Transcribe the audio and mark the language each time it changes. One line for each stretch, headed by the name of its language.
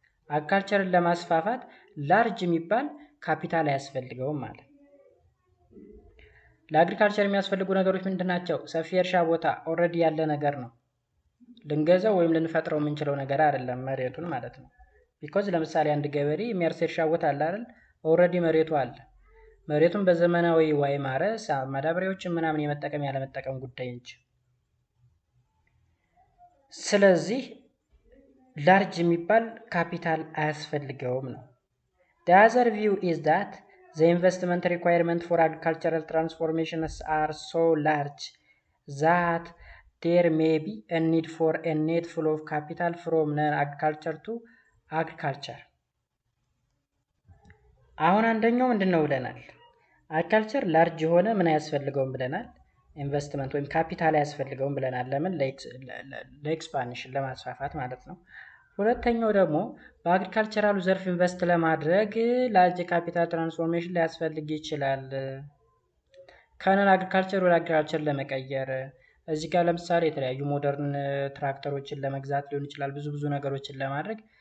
Amharic: አግሪካልቸርን ለማስፋፋት ላርጅ የሚባል ካፒታል አያስፈልገውም ማለት። ለአግሪካልቸር የሚያስፈልጉ ነገሮች ምንድናቸው? ሰፊ እርሻ ቦታ ኦልሬዲ ያለ ነገር ነው። ልንገዛው ወይም ልንፈጥረው የምንችለው ነገር አይደለም መሬቱን ማለት ነው። ቢኮዝ ለምሳሌ አንድ ገበሬ የሚያርስ እርሻ ቦታ አለ አይደል? ኦልሬዲ መሬቱ አለ። መሬቱን በዘመናዊ ዋይ ማረስ ማዳበሪያዎችን ምናምን የመጠቀም ያለመጠቀም ጉዳይ እንጂ። ስለዚህ ላርጅ የሚባል ካፒታል አያስፈልገውም ነው።
English: The other view is that the investment requirement for agricultural transformations are so large that there may be a need for a net flow of capital from non-agriculture to agriculture.
Amharic: አሁን አንደኛው ምንድነው ብለናል? አግሪካልቸር ላርጅ የሆነ ምን አያስፈልገውም ብለናል። ኢንቨስትመንት ወይም ካፒታል ያስፈልገውም ብለናል። ለምን? ለኤክስፓንሽን ለማስፋፋት ማለት ነው። ሁለተኛው ደግሞ በአግሪካልቸራሉ ዘርፍ ኢንቨስት ለማድረግ ላርጅ ካፒታል ትራንስፎርሜሽን ሊያስፈልግ ይችላል። ከነን አግሪካልቸር ወደ አግሪካልቸር ለመቀየር እዚህ ጋር ለምሳሌ የተለያዩ ሞደርን ትራክተሮችን ለመግዛት ሊሆን ይችላል። ብዙ ነገሮችን ለማድረግ